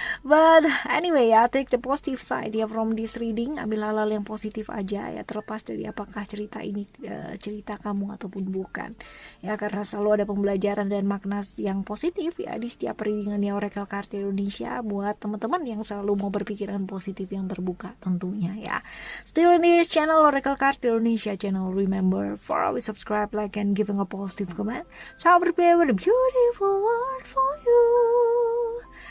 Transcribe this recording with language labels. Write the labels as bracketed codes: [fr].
[en] But anyway ya, take the positive side ya from this reading. [id] Ambil hal-hal yang positif aja ya, terlepas dari apakah cerita ini cerita kamu ataupun bukan ya, karena selalu ada pembelajaran dan makna yang positif ya di setiap readingan ya Oracle Card Indonesia, buat teman-teman yang selalu mau berpikiran positif yang terbuka tentunya ya. [en] Still in this channel, Oracle Card Indonesia channel. Remember for always subscribe, like, and giving a positive comment. So I prepare with a beautiful word for you.